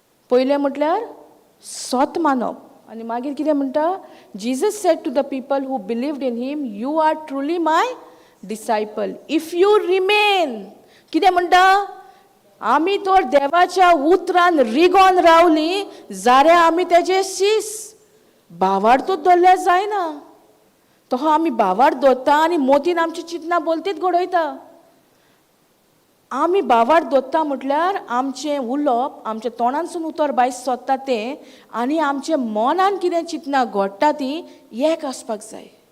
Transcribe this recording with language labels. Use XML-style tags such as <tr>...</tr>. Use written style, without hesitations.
<gom>पयलें म्हटल्यार सोत मानप. आनी मागीर कितें म्हणटा?</gom> <en>Jesus said to the people who believed in him, you are truly my disciple if you remain.</en> <gom>कितें म्हणटा? आमी तर देवाच्या उतरान रिगोन रावली जाल्यार आमी तेजे शीस. भावार्थूच धरल्यार जायना. तो आमी भावार्थ दवरता आनी मोतीन आमची चिंतना बोलतीत घडयता. आमी भावार्थ दवरता म्हटल्यार आमचें उलोवप, आमच्या तोंडानसून उतर भायर सोदता तें आनी आमच्या मनान कितें चिंतना घडटा ती एक आसपाक जाय.</gom>